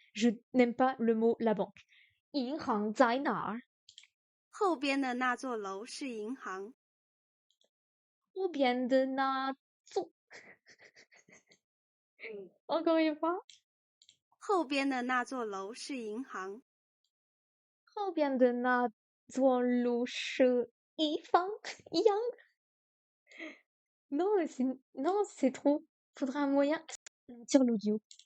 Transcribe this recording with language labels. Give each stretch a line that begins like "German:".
French: Je n'aime pas le mot la banque.
Chinese: 银行在哪儿? 后边的那座楼是银行。后边的那座
French: Encore une fois.
Chinese: 后边的那座楼是银行。后边的那座楼是一方一样
French: Non, c'est trop. Faudrait un moyen de ralentir l'audio.